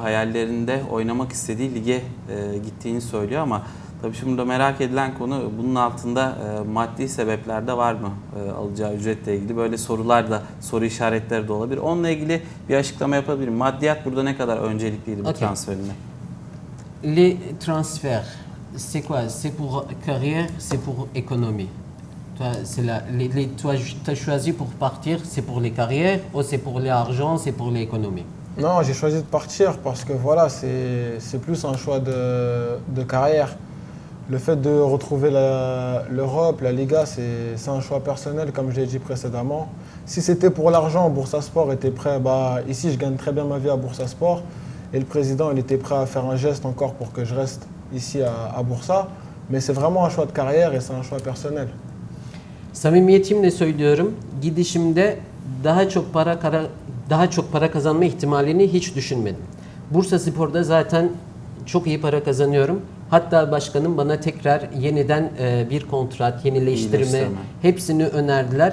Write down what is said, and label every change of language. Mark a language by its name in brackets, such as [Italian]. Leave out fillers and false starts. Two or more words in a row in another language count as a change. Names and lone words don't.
[Turkish] Hayallerinde oynamak istediği lige gittiğini söylüyor ama tabii şimdi burada merak edilen konu bunun altında maddi sebepler de var mı? Alacağı ücretle ilgili böyle sorular da, soru işaretleri de olabilir. Onunla ilgili bir açıklama yapabilirim. Maddiyat burada ne kadar öncelikliydi bu transferinde? [French] Les transferts, c'est quoi? C'est pour carrière, c'est pour économie. Toi, tu as choisi pour partir, c'est pour les carrières ou c'est pour l'argent, c'est pour l'économie? Non, j'ai choisi de partir parce que voilà, c'est plus un choix de carrière. Le fait de retrouver l'Europe, la Liga, c'est un choix personnel, comme je l'ai dit précédemment. Si c'était pour l'argent, Bursaspor était prêt. Ici, je gagne très bien ma vie à Bursaspor. Et le président, il était prêt à faire un geste encore pour que je reste ici à Bursa. Mais c'est vraiment un choix de carrière et c'est un choix personnel. [Turkish] Samimiyetimle söylüyorum, gidişimde daha çok para kazanma ihtimalini hiç düşünmedim. Bursaspor'da zaten çok iyi para kazanıyorum. Hatta başkanım bana tekrar yeniden bir kontrat, yenileştirme hepsini önerdiler.